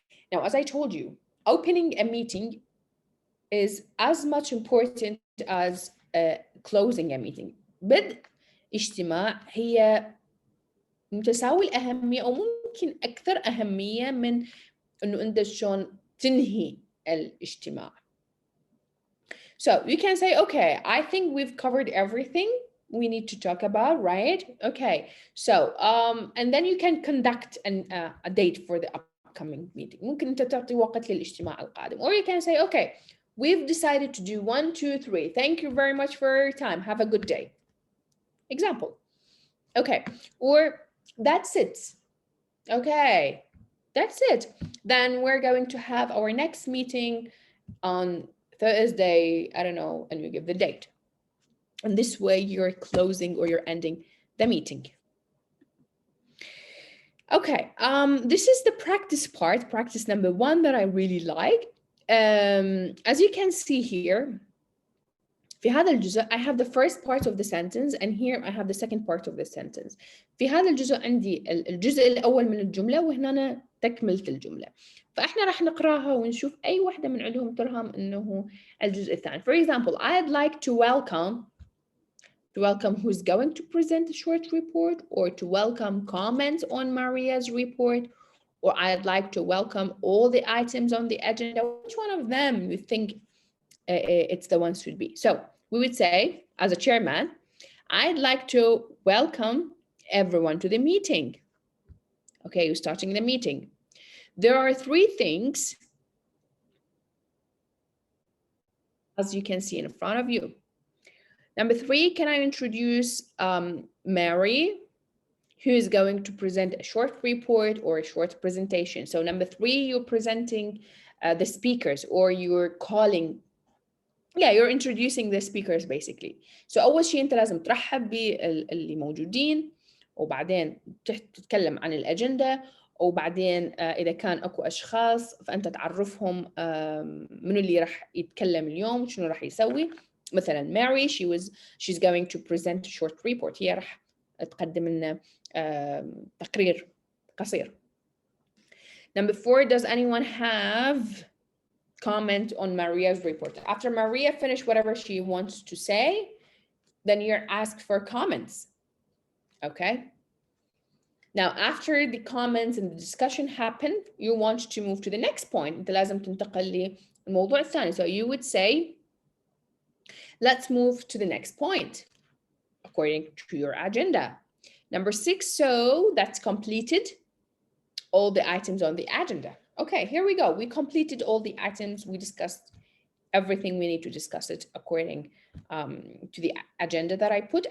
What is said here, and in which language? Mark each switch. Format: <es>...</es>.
<en>Now, as I told you, opening a meeting is as much important as closing a meeting.</en> <ar>بدء اجتماع هي متساوي الأهمية أو ممكن أكثر أهمية من إنه أنت شلون تنهي الاجتماع.</ar> <en>So you can say, okay, I think we've covered everything we need to talk about, right? Okay, so and then you can conduct a date for the upcoming meeting.</en> <ar>ممكن أنت تعطي وقت للاجتماع القادم.</ar> <en>Or you can say, okay, we've decided to do 1, 2, 3. Thank you very much for your time. Have a good day. Example. Okay, or that's it. Okay, that's it. Then we're going to have our next meeting on Thursday, I don't know, and you give the date. And this way you're closing or you're ending the meeting. Okay, this is the practice part, practice number 1 that I really like. As you can see here,</en> <ar>في هذا الجزء</ar> <en>I have the first part of the sentence and here I have the second part of the sentence.</en> <ar>في هذا الجزء عندي الجزء الأول من الجملة وهنا تكملة الجملة. فإحنا راح نقراها ونشوف أي واحدة من عندهم ترهم إنه الجزء الثاني.</ar> <en>For example, I'd like to welcome who's going to present a short report, or to welcome comments on Maria's report, or I'd like to welcome all the items on the agenda. Which one of them you think it's the one should be? So we would say, as a chairman, I'd like to welcome everyone to the meeting. Okay, you're starting the meeting. There are 3 things, as you can see in front of you. Number 3, can I introduce Mary, who is going to present a short report or a short presentation. So number 3, you're presenting the speakers, or you're calling, you're introducing the speakers basically.</en> <ar>So أول شيء أنت لازم ترحب باللي موجودين، وبعدين تتكلم عن الأجندة، وبعدين إذا كان أكو أشخاص فأنت تعرفهم منو اللي راح يتكلم اليوم، شنو راح يسوي.</ar> <en>مثلا Mary, she's going to present a short report.</en> <ar>هي راح تقدم لنا تقرير قصير.</ar> <en>Number 4, does anyone have comment on Maria's report? After Maria finished whatever she wants to say, then you're asked for comments. Okay. Now, after the comments and the discussion happened, you want to move to the next point.</en> <ar>أنت لازم تنتقل للموضوع الثاني.</ar> <en>So you would say, let's move to the next point according to your agenda. Number 6, so that's completed all the items on the agenda. Okay, here we go. We completed all the items. We discussed everything we need to discuss it according to the agenda that I put.</en>